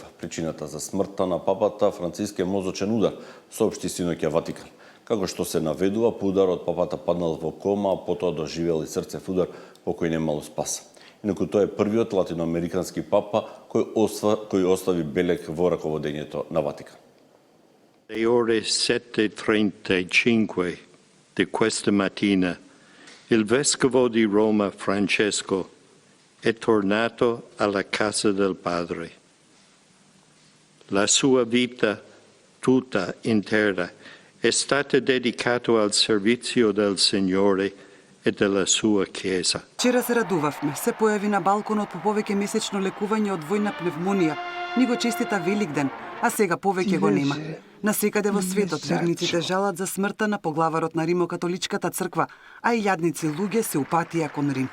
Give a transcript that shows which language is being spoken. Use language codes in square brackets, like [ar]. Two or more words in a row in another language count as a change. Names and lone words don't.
[mk] Причината за смртта на папата Франциск е мозочен удар, соопшти синоќа Ватикан. Како што се наведува, по ударот папата паднал во кома, а потоа доживел и срцев удар по кој немало спас. Инаку тој е првиот латиноамерикански папа кој остави белег во раководењето на Ватикан. [it] Le ore 7:35 di questa mattina il vescovo di Roma Francesco è tornato alla casa del Padre. La sua vita tutta intera è stata dedicata al servizio del Signore e della sua Chiesa. [mk] Вчера се радувавме. Се појави на балконот по повеќе месечно лекување од војна пневмонија. Ни го честита Великден, а сега повеќе го нема. Насекаде во светот верниците жалат за смртта на поглаварот на Римокатоличката црква, а и јадници луѓе се упатија кон Рим.